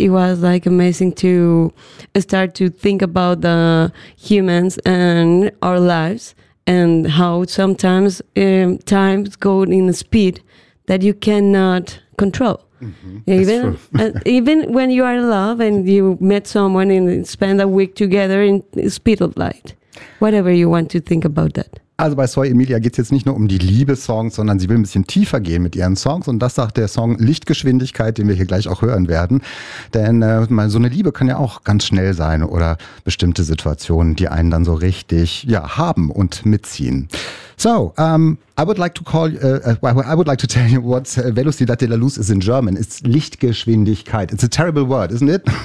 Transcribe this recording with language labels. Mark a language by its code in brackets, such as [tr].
[en] It was like amazing to start to think about the humans and our lives and how sometimes times go in a speed that you cannot control. Mm-hmm. Even when you are in love and you met someone and spend a week together in speed of light, whatever you want to think about that. [de] Also bei Soy Emilia geht es jetzt nicht nur um die Liebessongs, sondern sie will ein bisschen tiefer gehen mit ihren Songs. Und das sagt der Song Lichtgeschwindigkeit, den wir hier gleich auch hören werden. Denn so eine Liebe kann ja auch ganz schnell sein oder bestimmte Situationen, die einen dann so richtig haben und mitziehen. [en] So, I would like to tell you what Velocidad de la Luz is in German. It's Lichtgeschwindigkeit. It's a terrible word, isn't it?